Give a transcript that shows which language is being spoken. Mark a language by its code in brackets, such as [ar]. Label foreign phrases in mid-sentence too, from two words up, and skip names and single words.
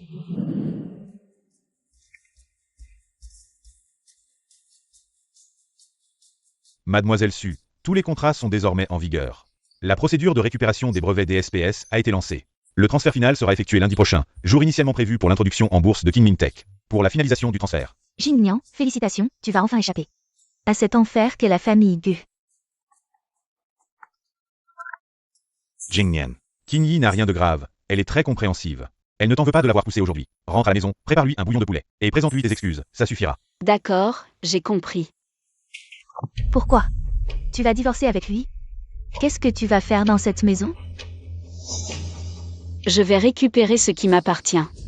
[fr] Mademoiselle Su, tous les contrats sont désormais en vigueur. La procédure de récupération des brevets des SPS a été lancée. Le transfert final sera effectué lundi prochain, jour initialement prévu pour l'introduction en bourse de Qingming Tech. Pour la finalisation du transfert. Jingnian, félicitations, tu vas enfin échapper à cet enfer qu'est la famille Gu. Jingnian. Qing Yi n'a rien de grave, elle est très compréhensive. Elle ne t'en veut pas de l'avoir poussé aujourd'hui. Rentre à la maison, prépare-lui un bouillon de poulet, et présente-lui tes excuses, ça suffira. D'accord, j'ai compris. Pourquoi? Tu vas divorcer avec lui? Qu'est-ce que tu vas faire dans cette maison? Je vais récupérer ce qui m'appartient.